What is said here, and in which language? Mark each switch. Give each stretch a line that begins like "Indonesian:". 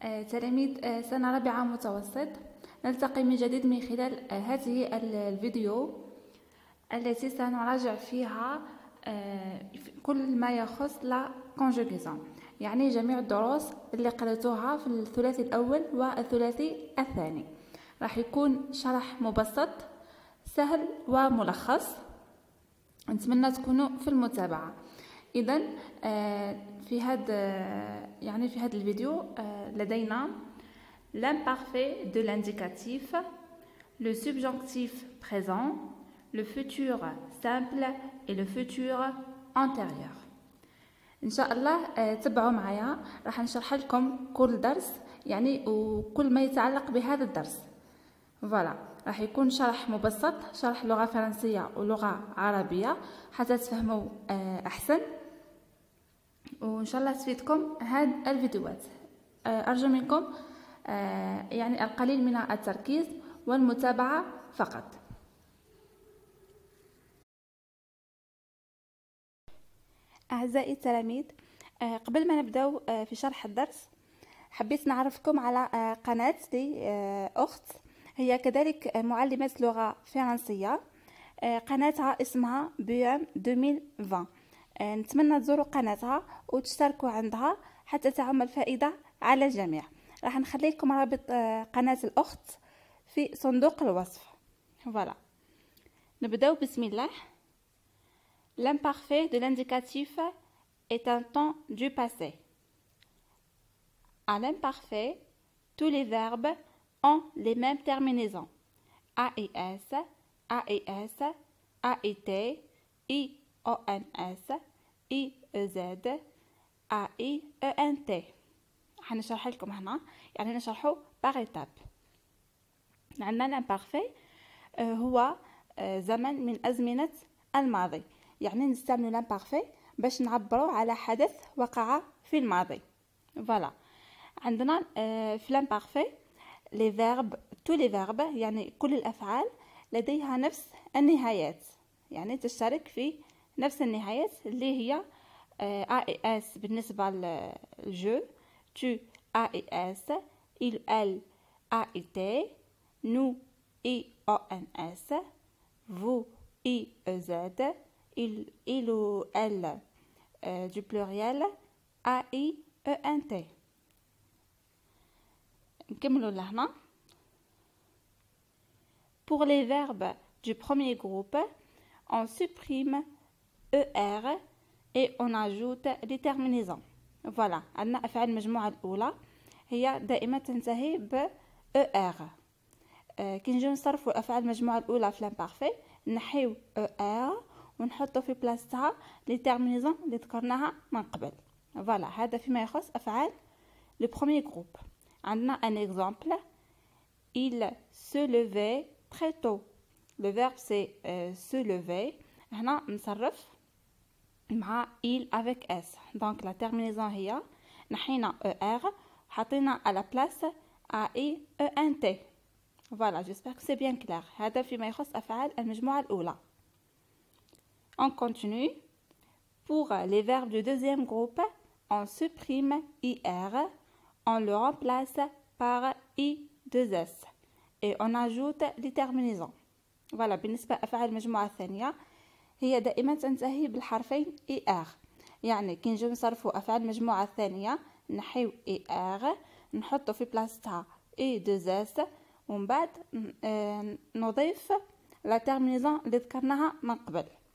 Arabic: تلاميذ سنة رابعة متوسط، نلتقي من جديد من خلال هذه الفيديو التي سنراجع فيها كل ما يخص لا كونجوغيزون، يعني جميع الدروس اللي قرأتوها في الثلاثي الأول والثلاثي الثاني. راح يكون شرح مبسط سهل وملخص، نتمنى تكونوا في المتابعة. إذا في هذا الفيديو لدينا
French: l'imparfait de l'indicatif, le subjonctif présent, le futur simple et le futur antérieur.
Arabic: ان شاء الله تبعوا معايا، راح نشرح لكم كل درس يعني وكل ما يتعلق بهذا الدرس. فوالا، راح يكون شرح مبسط، شرح لغة فرنسية ولغة عربية حتى تفهموا احسن، وان شاء الله تفيدكم هاد الفيديوهات. ارجو منكم يعني القليل من التركيز والمتابعة فقط. أعزائي التلاميذ، قبل ما نبداو في شرح الدرس حبيت نعرفكم على قناة لي أخت، هي كذلك معلمة لغة فرنسية. قناتها اسمها BM 2020. نتمنى تزوروا قناتها وتشتركوا عندها حتى تعم الفائدة على الجميع. راح نخلي لكم رابط قناة الأخت في صندوق الوصف. فوالا، نبداو بسم الله.
French: L'imparfait de l'indicatif est un temps du passé. À l'imparfait, tous les verbes ont les mêmes terminaisons. A et S, A et S, A et T, I, O, N, S, I, E, Z, A, I, E, N, T.
Arabic: حنشرح لكم هنا، يعني نشرحه
French: par étape.
Arabic: عندنا l'imparfait هو زمن من أزمنة الماضي، يعني نستعمل l'imparfait باش نعبروا على حدث وقع في الماضي. فوالا، عندنا في l'imparfait
French: les verbes tous les verbes،
Arabic: يعني كل الأفعال لديها نفس النهايات، يعني تشترك في نفس النهايات اللي هي A et S بالنسبة للجو،
French: tu A et S, il elle A et T, nous I O N S, vous I E Z, il ou elle du pluriel A I E N T.
Arabic: نكملوا لهنا.
French: Pour les verbes du premier groupe, on supprime ER et on ajoute les terminaisons.
Arabic: Voilà، عندنا أفعال المجموعة الأولى هي دائما تنتهي ب ER. كي نجيو نصرفوا أفعال المجموعة الأولى في l'imparfait نحيو ER ونحطو في بلاصتها لي تيرمينيزون اللي ذكرناها من قبل. فوالا، هذا فيما يخص أفعال لو premier groupe.
French: عندنا un exemple. Il se levait très tôt. Le verbe c'est se lever.
Arabic: هنا نصرف مع
French: il avec s. Donc la terminaison
Arabic: هي نحينا
French: er
Arabic: حطينا
French: à la place a i e n t. Voilà, j'espère que c'est bien clair.
Arabic: هذا فيما يخص أفعال المجموعة الأولى.
French: On continue. Pour les verbes du deuxième groupe, on supprime ir, on le remplace par i2s et on ajoute les terminaisons.
Arabic: Voilà، بالنسبة لأفعال المجموعة الثانية هي دائما تنتهي بالحرفين er، يعني كي نجيو نصرفوا أفعال المجموعة الثانية نحيو er نحطو في بلاصتها i2s ومن بعد نضيف لا تيرمينيزون اللي ذكرناها من قبل.